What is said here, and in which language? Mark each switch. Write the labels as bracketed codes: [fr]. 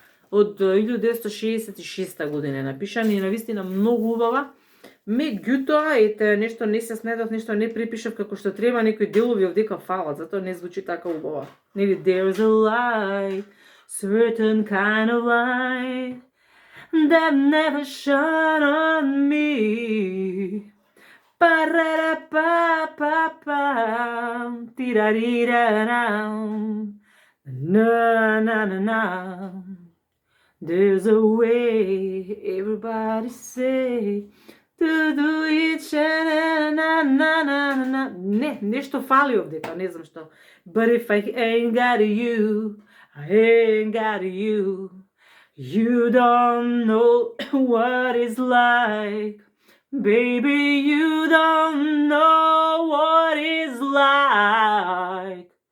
[mk] Од 1966 година напишана и навистина многу убава. Меѓутоа, ете, нешто не се снедов, нешто не препишав како што треба, некои делови овдека фалат, затоа не звучи така убаво. [en] Нели, there's a light, certain kind of light that never shone on me. Па-ра-ра-па-па-па, ти-ра-ри-ра-рам, на-на-на-на. There's a way, everybody say, to do it, na-na-na-na-na. [mk] Не, нешто фали овдека, не знам што. [en] But if I ain't got you, I ain't got you. You don't know what it's like. Baby, you don't know what it's like.